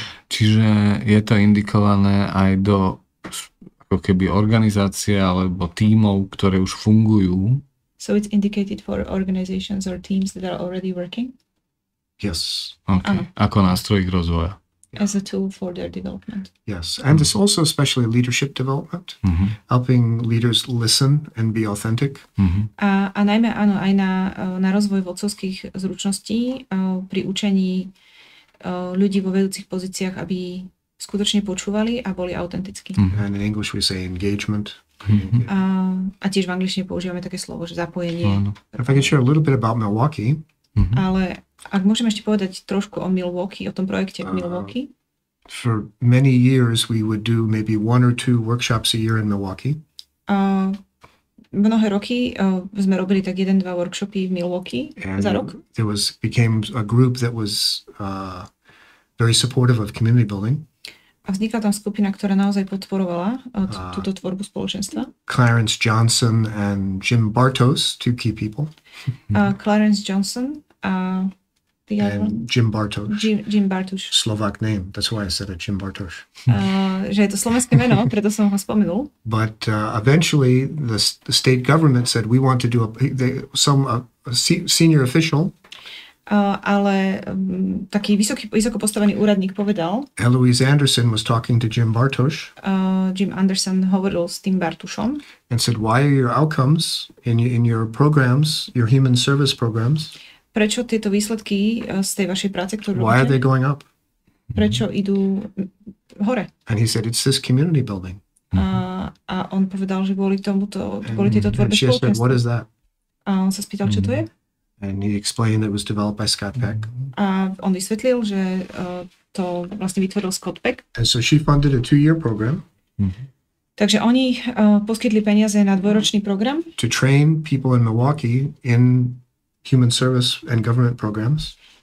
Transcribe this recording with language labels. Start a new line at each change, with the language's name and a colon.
Slovak: Čiže je to indikované aj do ako keby organizácie alebo tímov, ktoré už fungujú.
English: So it's indicated for organizations or teams that are already working? Yes.
Slovak: Okay. Ako nástroj ich rozvoja.
English: As a tool for their development. Yes. And it's also especially leadership development, helping leaders listen and be authentic.
Slovak: A najmä áno, aj na rozvoj vodcovských zručností pri učení ľudí vo vedúcich pozíciách, aby skutočne počúvali a boli autentickí.
English: And in English we say engagement.
Slovak: A tiež v angličtine používame také slovo, že zapojenie.
English: If I could share a little bit about Milwaukee.
Slovak: Ale ak môžem ešte povedať trošku o Milwaukee, o tom projekte v Milwaukee.
English: For many years we would do maybe 1 or 2 workshops a year in Milwaukee.
Slovak: Mnohé roky sme robili tak 1-2 workshopy v Milwaukee za rok.
English: There became a group that was very supportive of community building.
Slovak: A vznikla tam skupina, ktorá naozaj podporovala túto tvorbu spoločenstva.
English: Clarence Johnson and Jim Bartos, 2 key people.
Slovak: Clarence Johnson a
English: and Jim Bartos.
Slovak: Jim Bartos.
English: Slovak name, that's why I said it, Jim Bartos.
Slovak: Že je to slovenské meno, preto som ho spomenul.
English: But eventually the state government said we want to do a senior official.
Slovak: Ale taký vysoko postavený úradník povedal.
English: Eloise Anderson was talking to Jim Bartos.
Slovak: Jim Anderson hovoril s tým Bartušom.
English: And said, why are your outcomes in your programs, your human service programs?
Slovak: Prečo tieto výsledky z tej vašej práce, ktorú robíte?
English: Why are they going up?
Slovak: Prečo idú hore?
English: And he said, it's this community building.
Slovak: A on povedal, že kvôli tejto tvorbe spoločenstva.
English: And she said, what is that?
Slovak: A on sa spýtal, čo to je?
English: And he explained it was developed by Scotta Pecka.
Slovak: A on vysvetlil, že to vlastne vytvoril Scotta Pecka.
English: And so she funded a 2-year program.
Slovak: Takže oni poskytli peniaze na 2-ročný program.
English: To train people in Milwaukee in human service and government programs.